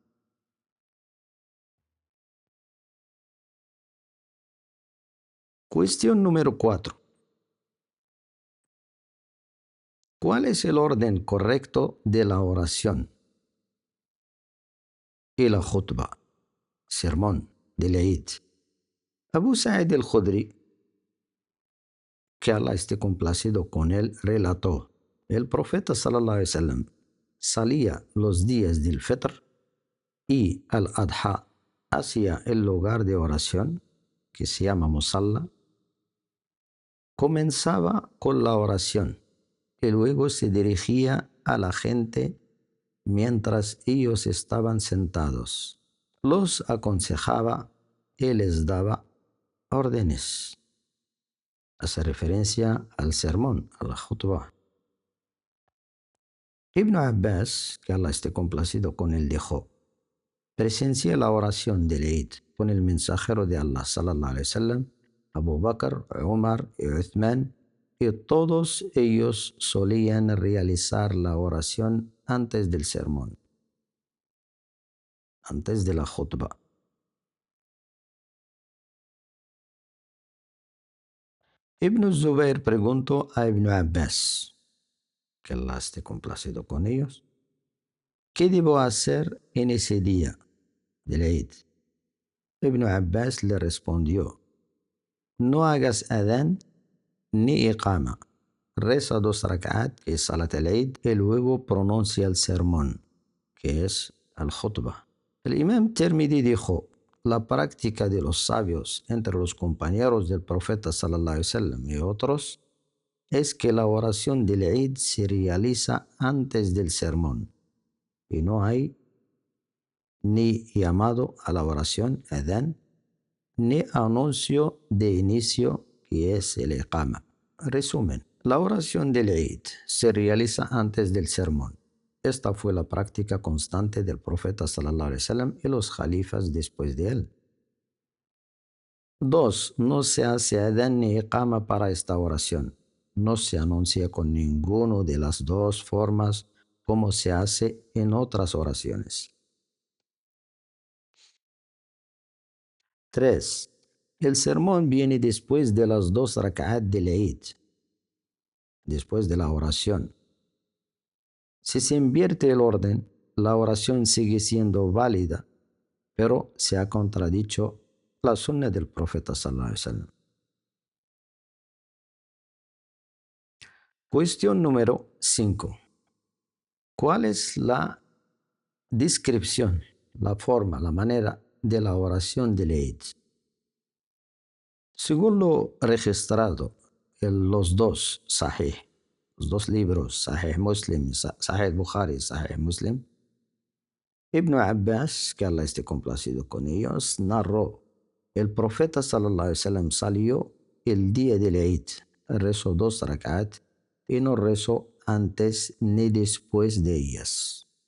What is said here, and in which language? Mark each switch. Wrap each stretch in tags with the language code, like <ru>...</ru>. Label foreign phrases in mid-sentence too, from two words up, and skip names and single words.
<es>Cuestión número 4. ¿Cuál es el orden correcto de la oración y la khutbah, sermón del Eid? Abu Sa'id al-Khudri, que Allah esté complacido con él, relató: el profeta</es> <ar>صلى الله عليه وسلم</ar> <es>salía los días del Fitr y al-Adha hacia el lugar de oración, que se llama Musalla, comenzaba con la oración y luego se dirigía a la gente mientras ellos estaban sentados. Los aconsejaba y les daba órdenes. Hace referencia al sermón, a la khutbah. Ibn Abbas, que Allah esté complacido con él, dijo: presencié la oración del Eid con el mensajero de Allah,</es> <ar>صلى الله عليه وسلم,</ar> <es>Abu Bakr, Umar y Uthman, y todos ellos solían realizar la oración antes del sermón, antes de la khutbah. Ibn Zubair preguntó a Ibn Abbas, que Allah esté complacido con ellos, ¿qué debo hacer en ese día del Eid? Ibn Abbas le respondió: no hagas adán ni iqama. Reza 2 rak'at, que es</es> <ar>صلاة العيد,</ar> <es>y luego pronuncia el sermón, que es al-Khutbah. El Imam Tirmidhi dijo: la práctica de los sabios entre los compañeros del profeta</es> <ar>صلى الله عليه وسلم</ar> <es>y otros es que la oración del Eid se realiza antes del sermón y no hay ni llamado a la oración, adán, ni anuncio de inicio, que es el iqama. Resumen: la oración del Eid se realiza antes del sermón. Esta fue la práctica constante del profeta</es> <ar>صلى الله عليه وسلم</ar> <es>y los califas después de él. 2. No se hace adán ni iqama para esta oración. No se anuncia con ninguno de las dos formas como se hace en otras oraciones. 3. El sermón viene después de las 2 rak'at del Eid, después de la oración. Si se invierte el orden, la oración sigue siendo válida, pero se ha contradicho la sunna del profeta</es> <ar>صلى الله عليه وسلم.</ar> <es>Cuestión número 5. ¿Cuál es la descripción, la forma, la manera de la oración del Eid? Según lo registrado en los dos Sahih, los dos libros, Sahih Muslim, Sahih Bukhari, Sahih Muslim, Ibn Abbas, que Allah esté complacido con ellos, narró: el profeta</es> <ar>صلى الله عليه وسلم</ar> <es>salió el día del Eid, rezó 2 rak'at y no rezó antes ni después de ellas.</es>